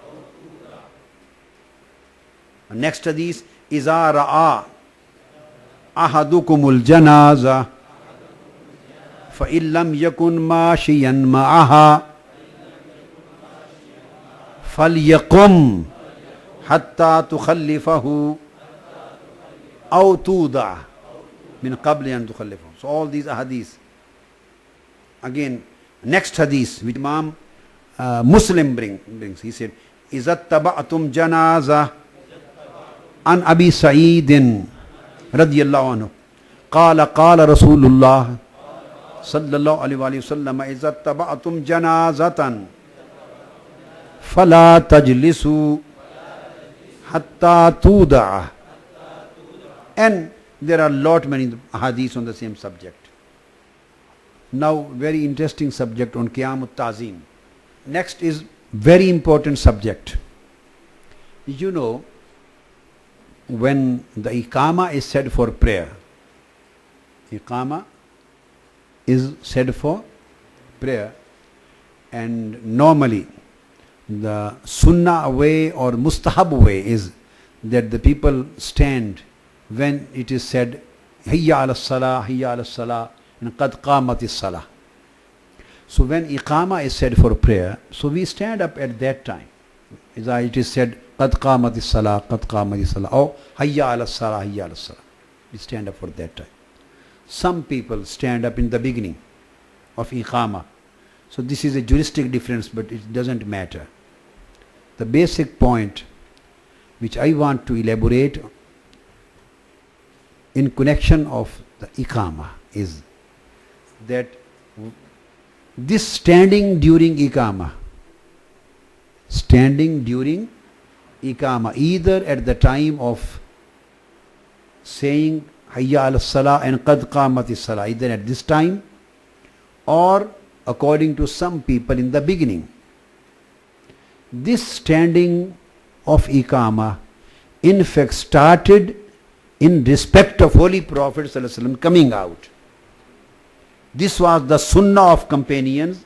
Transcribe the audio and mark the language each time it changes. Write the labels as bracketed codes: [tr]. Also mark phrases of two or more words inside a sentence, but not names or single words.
[en] Next hadith, [ar] إذا رأى أحدكم الجنازة فإن لم يكن ماشيا معها فليقم حتى تخلفه أو توضع من قبل أن تخلفه. [en] So all these ahadith. Again, next hadith which Imam Muslim brings. He said, [ar] إذا اتبعتم جنازة عن أبي سعيد رضي الله عنه قال قال رسول الله صلى الله عليه وسلم إذا اتبعتم جنازة فلا تجلسوا حتى توضع. [en] And There are lot many hadiths on the same subject. Now, very interesting subject on [ar] قيام التعظيم. [en] Next is very important subject. You know, when the Iqama is said for prayer, Iqama is said for prayer, and normally the Sunnah way or Mustahab way is that the people stand when it is said [ar] حي على الصلاة, حي على الصلاة, [en] and [ar] قد قامت الصلاة. [en] So when Iqama is said for prayer, so we stand up at that time. It is said [ar] قد قامت الصلاة, قد قامت الصلاة, [en] or [ar] حي على الصلاة, حي على الصلاة. [en] We stand up for that time. Some people stand up in the beginning of Iqama. So this is a juristic difference, but it doesn't matter. The basic point which I want to elaborate in connection of the Iqama is that this standing during Iqama, either at the time of saying [ar] حي على الصلاة [en] and [ar] قد قامت الصلاة, [en] either at this time or according to some people in the beginning. This standing of Iqama in fact started in respect of Holy Prophet ﷺ coming out. This was the Sunnah of companions.